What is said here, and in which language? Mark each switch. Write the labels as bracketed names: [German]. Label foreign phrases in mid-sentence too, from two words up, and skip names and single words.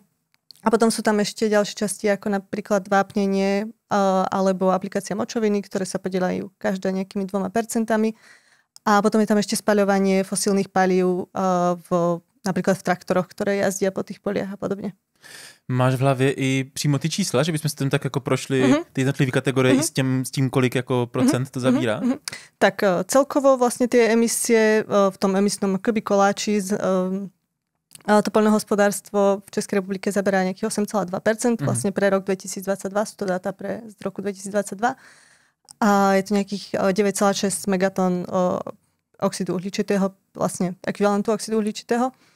[Slovak] A potom sú tam ešte ďalšie časti ako napríklad vápnenie alebo aplikácia močoviny, ktoré sa podieľajú každé nejakými 2%. A potom je tam ešte spaľovanie fosílnych palív napríklad v traktoroch, ktoré jazdia po tých poliach a podobne. [Czech] Máš v hlavě i přímo ty čísla, že bychom si tam tak jako prošli ty jednotlivé kategorie i s tím, kolik jako procent to zabírá? [Slovak] Tak celkovo vlastně ty emisie v tom emisnom akoby koláči to poľnohospodárstvo v Českej republike zaberá nejakých 8,2%, vlastne pre rok 2022, sú to dáta z roku 2022. A je to nejakých 9,6 megatón oxidu uhličitého, vlastne ekvivalentu oxidu uhličitého.